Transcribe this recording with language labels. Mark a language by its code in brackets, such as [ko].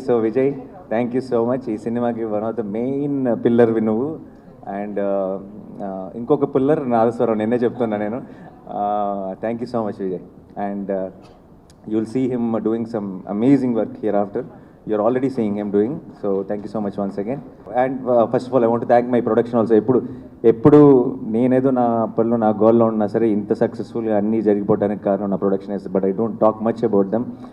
[en] So Vijay, thank you so much. [te] ఈ సినిమాకి [en] one of the main [te] పిల్లర్వి నువ్వు. అండ్ ఇంకొక పిల్లర్ నాదస్వరం, నిన్నే చెప్తున్నా నేను. [en] Thank you so much Vijay. And you will see him doing some amazing work here after. you're already seeing him doing. So thank you so much once again. And first of all, I want to thank my production also. [te] ఎప్పుడు నేనేదో నా పనిలో నా గోల్లో ఉన్నా సరే ఇంత సక్సెస్ఫుల్గా అన్నీ జరిగిపోవడానికి కారణం నా production is, [en] But I don't talk much about them.